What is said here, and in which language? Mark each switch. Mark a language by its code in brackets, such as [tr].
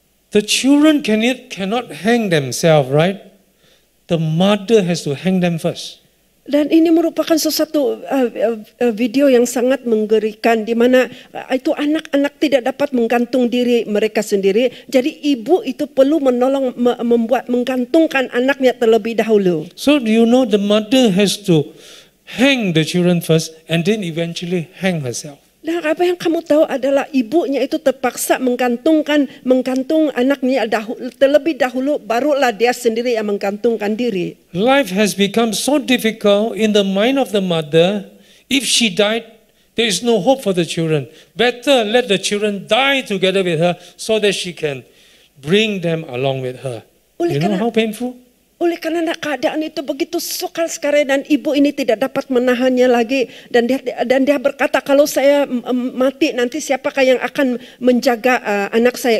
[en] The children cannot hang themselves, right? The mother has to hang them first. [ms] Dan ini merupakan sesuatu video yang sangat menggerikan di mana itu anak-anak tidak dapat menggantung diri mereka sendiri. Jadi ibu itu perlu menolong menggantungkan anaknya terlebih dahulu. [en] So do you know the mother has to hang the children first and then eventually hang herself. [ms] Nah, apa yang kamu tahu adalah ibunya itu terpaksa menggantung anaknya terlebih dahulu, barulah dia sendiri yang menggantungkan diri. [en] Life has become so difficult in the mind of the mother. If she died, there is no hope for the children. Better let the children die together with her so that she can bring them along with her. You know how painful? [ms] Oleh karena keadaan itu begitu sukar sekali dan ibu ini tidak dapat menahannya lagi dan dia berkata, kalau saya mati nanti siapakah yang akan menjaga anak saya?